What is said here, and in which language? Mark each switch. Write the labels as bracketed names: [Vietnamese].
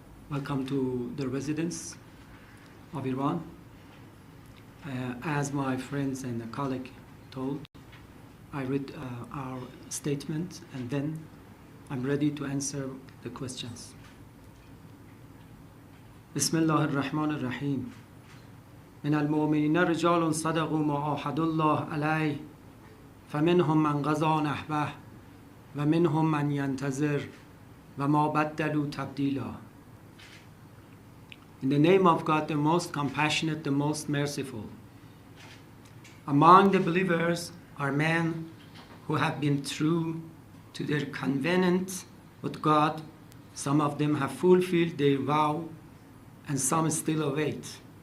[English] Welcome to the residence of Iran. As my friends and a colleague told, I read our statement and then I'm ready to answer the questions. Bismillah ar-Rahman ar-Rahim. [Arabic] من المؤمنين رجال صدقوا ما عاهدوا الله عليه فمنهم من قضى نحبه ومنهم من ينتظر وما بدلوا تبديلا. [English] In the name of God, the most compassionate, the most merciful. Among the believers are men who have been true to their covenant with God. Some of them have fulfilled their vow and some still await.